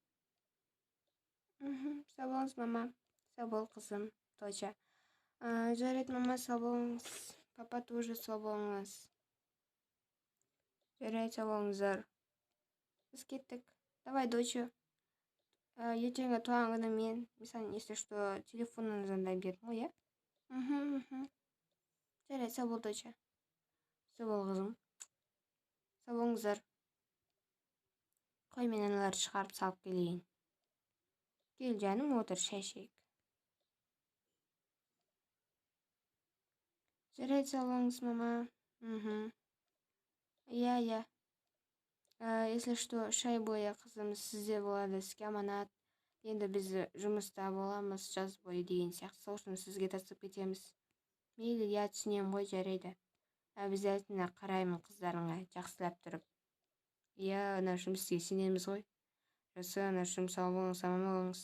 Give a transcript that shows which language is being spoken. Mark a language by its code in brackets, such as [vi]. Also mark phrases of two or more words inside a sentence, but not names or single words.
[kk] Сау болыңыз, мама. Сау бол, қызым. Точа. Жарайды, мама, сау болыңыз. Папа тоже сау болыңыз. Жарайды, сау болыңыздар. Біз кеттік. Давай, доча. Ертеңгі туған күні мен, мысалы, [ru] если что, [kk] телефонын звондаймын дедім ғой, иә? Жарайды, сау бол, доча. Сау бол, қызым. Сау болыңыздар. Қой, мен аналарды шығарып салып келейін. Кел, жаным, отыр, шай ішейік. Жарайды, сау болыңыз, мама. Иә. [ru] Если что, [kk] шай бойы қызым сізде болады, іске аманат. Енді біз жұмыста боламыз, жаз бойы деген сияқты. Сол үшін сізге тастап кетеміз. Мейлі, я түсінем ғой, жарайды. Обязательно қараймын қыздарыңа, жақсылап тұрып. Иә, ана жұмысқа сенеміз ғой. Жақсы, ана жұмыс сау болыңыз, аман болыңыз.